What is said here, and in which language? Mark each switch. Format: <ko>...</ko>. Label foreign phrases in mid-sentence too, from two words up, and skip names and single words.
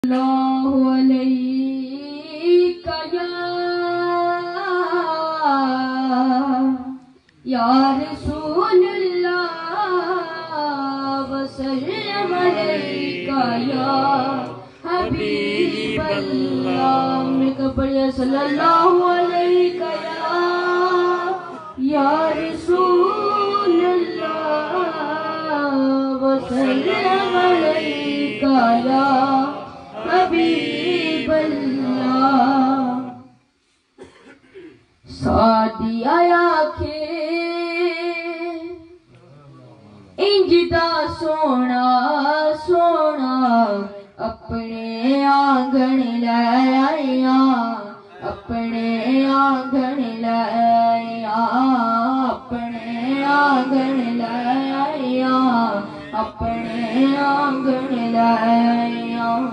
<ar>صلى الله عليك يا رسول الله وسلم عليك يا حبيب الله.</ar> <ur>مل کر پڑھیے</ur> <ar>صلى الله عليك يا رسول الله وسلم عليك يا حبيب الله.</ar> <pa>صادیا آکھے انجدا سونا سونا اپنے آنگن لے آیا، اپنے آنگن لے آیا، اپنے آنگن لے آیا، اپنے آنگن لے آیا.</pa>